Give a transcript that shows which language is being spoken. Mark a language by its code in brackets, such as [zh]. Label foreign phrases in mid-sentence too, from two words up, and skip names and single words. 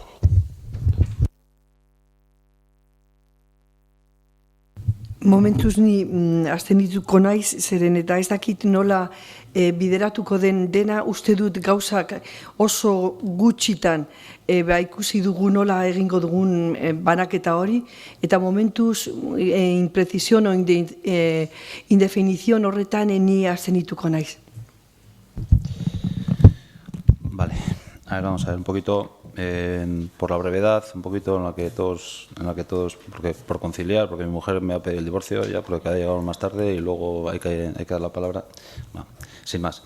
[eu] Momentuz ni abstenituko naiz, zeren eta ez dakit nola bideratuko den dena, uste dut gauzak oso gutxitan ikusi dugu nola egingo dugun banaketa hori, eta momentuz [es] imprecisión o indefinición [eu] horretan ni abstenituko naiz. [es] Vale, a ver, vamos a ver un poquito, por la brevedad, un poquito en la que todos, porque por conciliar, porque mi mujer me ha pedido el divorcio ya, porque ha llegado más tarde y luego hay que dar la palabra. Bueno, sin más.